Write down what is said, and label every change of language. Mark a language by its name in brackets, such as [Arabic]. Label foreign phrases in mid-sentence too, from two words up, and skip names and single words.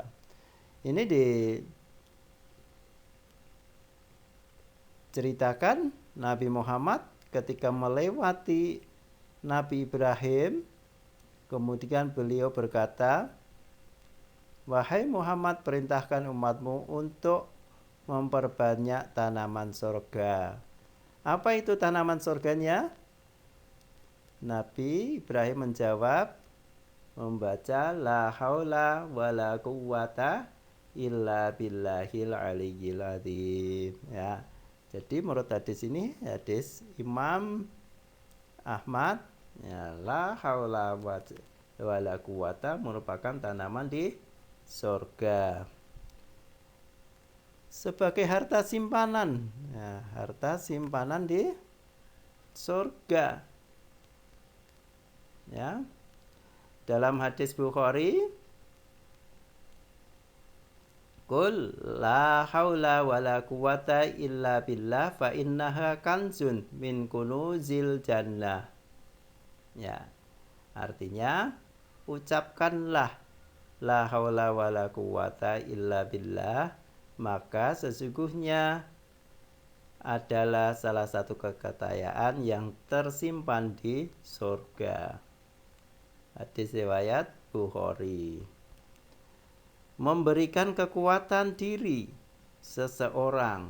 [Indonesian] Ini diceritakan Nabi Muhammad ketika melewati Nabi Ibrahim, kemudian beliau berkata, wahai Muhammad, perintahkan umatmu untuk memperbanyak tanaman surga. Apa itu tanaman surganya? Nabi Ibrahim menjawab membaca [Arabic] لا حول ولا قوة إلا بالله العلي العظيم, [Indonesian] ya. Jadi menurut hadis ini, hadis Imam Ahmad, ya, [Arabic] لا حول ولا قوة [Indonesian] merupakan tanaman di surga sebagai harta simpanan, ya, harta simpanan di surga, ya. Dalam hadis Bukhari, [Arabic] قل لا حول ولا قوة إلا بالله فإنها كنز من كنوز الجنة. [Indonesian] Ya. Artinya, ucapkanlah [Arabic] لا حول ولا قوة إلا بالله, [Indonesian] maka sesungguhnya adalah salah satu kekayaan yang tersimpan di surga. Hadis riwayat Bukhari. Memberikan kekuatan diri seseorang.